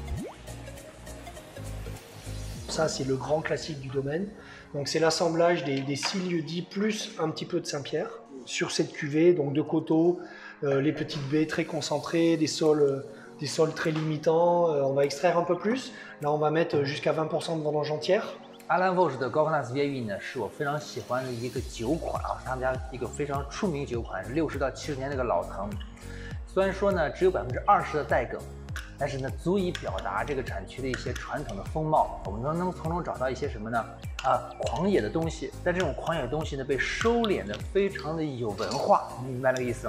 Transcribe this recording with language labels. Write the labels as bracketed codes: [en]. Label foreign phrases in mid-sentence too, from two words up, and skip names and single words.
[fr] Ça, c'est le grand classique du domaine. Donc c'est l'assemblage des 6 lieux-dits plus un petit peu de Saint-Pierre sur cette cuvée, donc de coteaux, les petites baies très concentrées, des sols très limitants. On va extraire un peu plus. Là, on va mettre jusqu'à 20% de vendange entière. [zh] Alain Vosges 的高格纳斯越狱呢，是我非常喜欢的一个酒款啊，是他们家一个非常出名酒款，是60到70年那个老藤。虽然说呢只有20%的带梗，但是呢足以表达这个产区的一些传统的风貌。我们能从中找到一些什么呢？狂野的东西，但这种狂野的东西呢被收敛的非常的有文化，你明白那个意思吗？